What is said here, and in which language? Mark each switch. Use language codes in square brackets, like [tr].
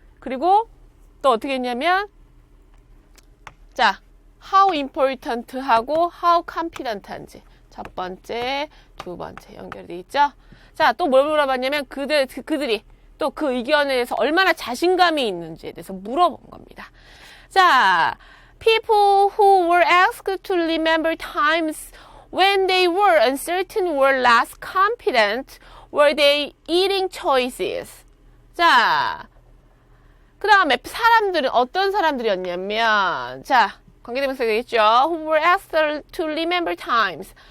[ko] 그리고 또 어떻게 했냐면 자 [en] how important [ko] 하고 [en] how confident [ko] 한지 첫 번째, 두 번째 연결이 돼 있죠? 자, 또 뭘 물어봤냐면 그들이 또 그 의견에 대해서 얼마나 자신감이 있는지에 대해서 물어본 겁니다. [en] 자, people who were asked to remember times when they were uncertain were less confident. Were they eating choices? [ko] 자, 그 다음에 사람들은 어떤 사람들이었냐면 자, 관계대명사가 되겠죠. [en] Who were asked to remember times.